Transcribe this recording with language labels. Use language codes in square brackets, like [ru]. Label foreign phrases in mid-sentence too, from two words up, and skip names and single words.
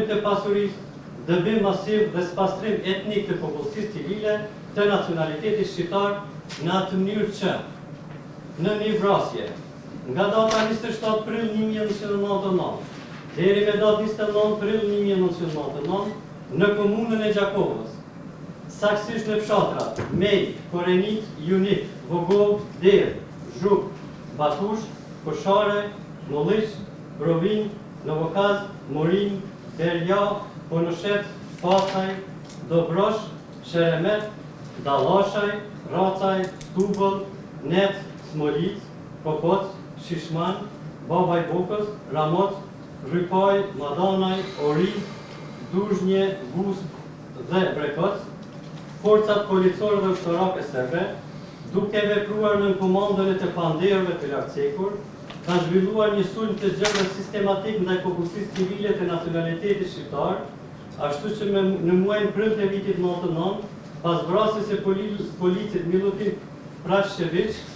[sq] të pasurisë, dëbim masiv dhe spastrim etnik të popullsisë civile të nacionalitetit shqiptar në atë mënyrë që në një vrasje nga data 27 prill 1999 deri me datë 29 prill 1999 në komunën e Gjakovës, saktësisht në fshatrat Mej, Korenic, Junik, Vogov, Der, Zhuk, Batush, Koshare, Molliq, Provin, Novokaz, Morin, Derja, Ponoshec, Pacaj, Dobrosh, Sheremet, Dallashaj, Racaj, Stubël, Nec, Smolic, Kokoc, Shishman, Babaj Bokës, Ramoc, Rypaj, Madanaj, Oriz, Duzhnje, Gusp dhe Brekoc, forcat policore dhe ushtarake serbe, duke vepruar në komandën e të panderëve të lartcekur, kanë zhvilluar një sulm të gjerë sistematik ndaj popullsisë civile të nacionalitetit shqiptar, ashtu që në muajin prill të vitit 99, pas vrasjes së policit Milutin Prashevich